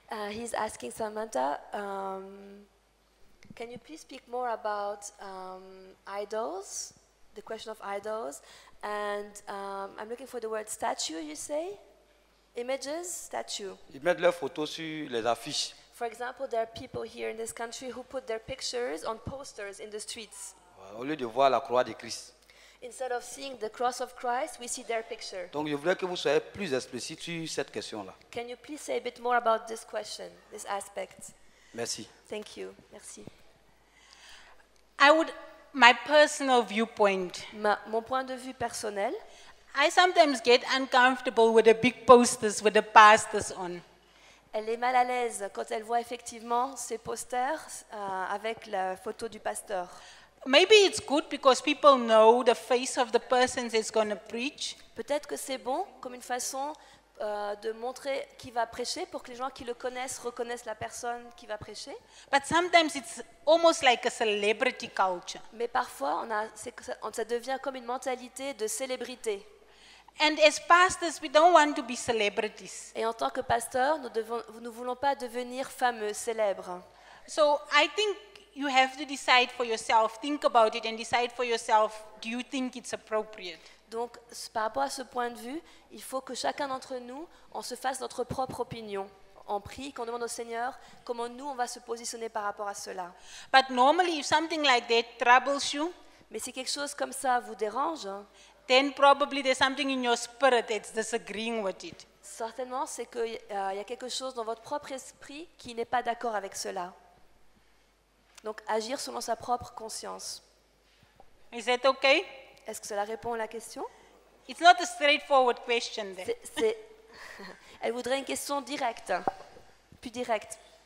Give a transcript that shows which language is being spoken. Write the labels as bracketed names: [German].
[English] He's asking Samantha, can you please speak more about idols, the question of idols? And I'm looking for the word statue, you say? Images, statue. [French] Ils mettent leurs photos sur les affiches. [English] For example, there are people here in this country who put their pictures on posters in the streets. [French] Voilà, au lieu de voir la croix de Christ. [English] Instead of seeing the cross of Christ, we see their picture. [French] Donc je voudrais que vous soyez plus explicite sur cette question-là. [English] Can you please say a bit more about this question, this aspect? [French] Merci. [English] Thank you. [French] Merci. [English] My personal viewpoint, [French] Mon point de vue personnel, [English] I sometimes get uncomfortable with the big posters with the pastors on. [French] elle est mal à l'aise quand elle voit effectivement ces posters avec la photo du pasteur. [English] Maybe it's good because people know the face of the person that's going to preach. [French] Peut-être que c'est bon comme une façon de montrer qui va prêcher pour que les gens qui le connaissent reconnaissent la personne qui va prêcher. [English] But sometimes it's almost like a celebrity culture. [French] Mais parfois, ça devient comme une mentalité de célébrité. [English] And as pastors, we don't want to be celebrities. [French] Et en tant que pasteur, nous ne voulons pas devenir fameux, célèbres. [English] So I think you have to decide for yourself, think about it and decide for yourself, do you think it's appropriate? [French] Donc, par rapport à ce point de vue, il faut que chacun d'entre nous, on se fasse notre propre opinion. On prie, qu'on demande au Seigneur comment nous, on va se positionner par rapport à cela. [English] But normally, if something like that troubles you, [French] Mais si quelque chose comme ça vous dérange, [English] then probably there's something in your spirit that's disagreeing with it. [French] certainement, c'est qu'il y a quelque chose dans votre propre esprit qui n'est pas d'accord avec cela. Donc, agir selon sa propre conscience. [English] Is that okay? [French] Est-ce que cela répond à la question? [English] It's not a straightforward question then. [French] Elle voudrait une question directe, plus directe.